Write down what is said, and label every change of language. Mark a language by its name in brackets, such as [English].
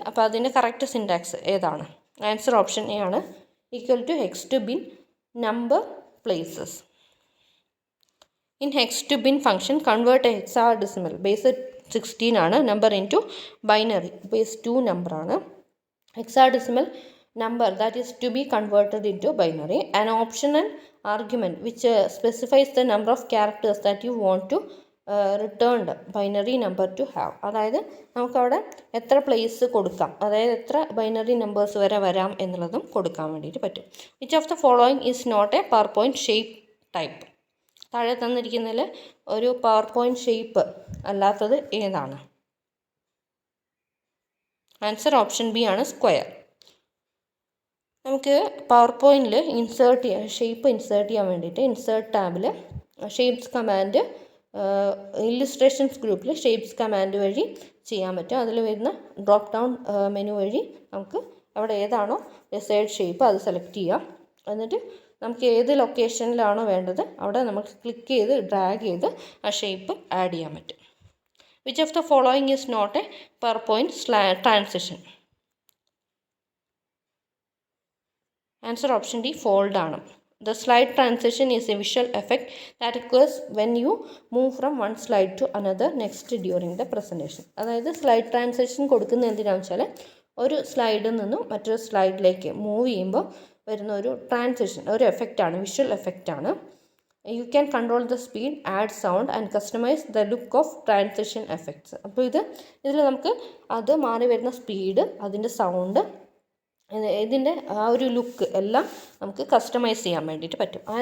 [Malayalam] അപ്പോൾ അതിൻ്റെ correct syntax ഏതാണ്? ആൻസർ ഓപ്ഷൻ എ ആണ്, equal to hex2bin number places. [English] In hex2bin function convert a hexadecimal base 16 ആണ് number in to binary base 2 നമ്പറാണ്. Hexadecimal number that is to be converted into binary. An optional argument which specifies the number of characters that you want to returned binary number to have. [Malayalam] അതായത് നമുക്കവിടെ എത്ര place കൊടുക്കാം, അതായത് എത്ര binary numbers വരെ വരാം എന്നുള്ളതും കൊടുക്കാൻ വേണ്ടിയിട്ട് പറ്റും. [English] Which of the following is not a PowerPoint shape type? [Malayalam] താഴെ തന്നിരിക്കുന്നതിൽ ഒരു പവർ പോയിൻറ്റ് ഷേപ്പ് അല്ലാത്തത് ഏതാണ്? ആൻസർ ഓപ്ഷൻ ബി ആണ്, സ്ക്വയർ. നമുക്ക് പവർ പോയിൻറ്റിൽ ഷേപ്പ് ഇൻസേർട്ട് ചെയ്യാൻ വേണ്ടിയിട്ട് ഇൻസേർട്ട് ടാബിൽ ഷേപ്സ് കമാൻഡ്, ഇല്ലുസ്ട്രേഷൻസ് ഗ്രൂപ്പിൽ ഷേപ്സ് കമാൻഡ് വഴി ചെയ്യാൻ പറ്റും. അതിൽ വരുന്ന ഡ്രോപ്പ് ഡൗൺ മെനു വഴി നമുക്ക് അവിടെ ഏതാണോ ഡിസൈഡ് ഷേപ്പ് അത് സെലക്ട് ചെയ്യാം. എന്നിട്ട് നമുക്ക് ഏത് ലൊക്കേഷനിലാണോ വേണ്ടത് അവിടെ നമുക്ക് ക്ലിക്ക് ചെയ്ത് ഡ്രാഗ് ചെയ്ത് ആ ഷേപ്പ് ആഡ് ചെയ്യാൻ പറ്റും. [English] Which of the following is not a PowerPoint transition? [Malayalam] Answer option D fold ആണ്. [English] The slide transition is a visual effect that occurs when you move from one slide to another next during the presentation. [Malayalam] അതായത് slide transition കൊടുക്കുന്നത് എന്തിനാണെന്ന് വെച്ചാൽ ഒരു സ്ലൈഡിൽ നിന്നും മറ്റൊരു സ്ലൈഡിലേക്ക് മൂവ് ചെയ്യുമ്പോൾ വരുന്ന ഒരു ട്രാൻസിഷൻ, ഒരു എഫക്റ്റാണ്, visual എഫക്റ്റാണ്. [English] You can control the speed, add sound and customise the look of transition effects. [Malayalam] അപ്പോൾ ഇതിൽ നമുക്ക് അത് മാറി വരുന്ന സ്പീഡ്, അതിൻ്റെ സൗണ്ട്, ഇതിൻ്റെ ആ ഒരു ലുക്ക് എല്ലാം നമുക്ക് കസ്റ്റമൈസ് ചെയ്യാൻ വേണ്ടിയിട്ട് പറ്റും.